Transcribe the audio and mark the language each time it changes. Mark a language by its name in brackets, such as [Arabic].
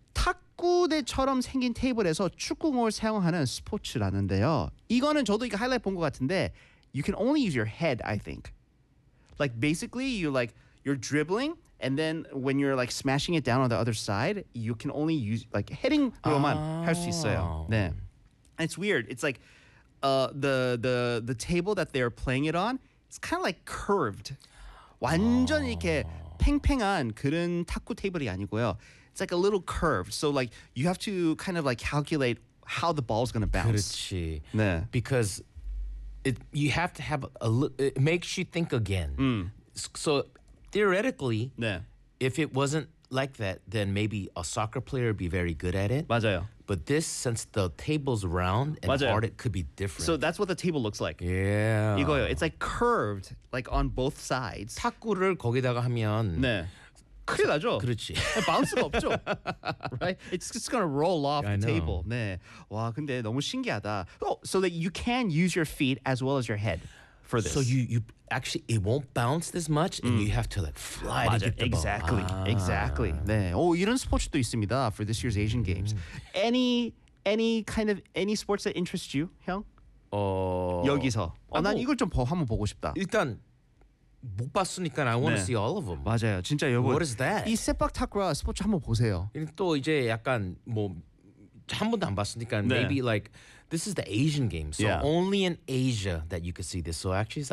[Korean] 탁구대처럼 생긴 테이블에서 축구공을 사용하는 스포츠라는데요. 이거는 저도 이거 하이라이트 본 것 같은데 [English] you can only use your head, I think. Like basically you like you're dribbling and then when you're like smashing it down on the other side you can only use like hitting [Korean] 로만 할 수 있어요. 네. [English] And it's weird. It's like the table that they're playing it on it's kind of like curved. [Korean] 완전 이렇게 팽팽한 그런 탁구 테이블이 아니고요. [English] It's like a little curved. So like you have to kind of like calculate how the ball is going to bounce. [Korean] 그렇지. 네. [English] Because you have to have a it makes you think again. So theoretically, [Korean] 네. [English] if it wasn't like that, then maybe a soccer player would be very good at it. [Korean] 맞아요. [English] But this, since the table's round and [Korean] 맞아요. [English] Hard, it could be different. So that's what the table looks like. Yeah. [Korean] 이거요. [English] It's like curved, like on both sides. [Korean] 탁구를 거기다가 하면 네. 큰일 나죠. 그렇지. 바운스가 없죠. [English] Right? It's just gonna roll off I the know. table. [Korean] 네. 와, 근데 너무 신기하다. [English] Oh, so that you can use your feet as well as your head. For this. So you actually it won't bounce this much and you have to like fly to get the ball. Exactly. [Korean] 아. [English] Exactly. [Korean] 네. 오 이런 스포츠도 있습니다. [English] For this year's Asian Games. Any kind of any sports that interest you, 형? [Korean] 여기서. 난 이걸 좀 한번 보고 싶다. 일단 못 봤으니까 [English] I want to see all of them. [Korean] 맞아요. 진짜 여러분. [English] What is that? [Korean] 이 세빡타쿠라 스포츠 한번 보세요. 또 이제 약간 뭐 한 번도 안 봤으니까 네. [English] maybe like this is the Asian game so yeah. only in Asia that you could see this so actually so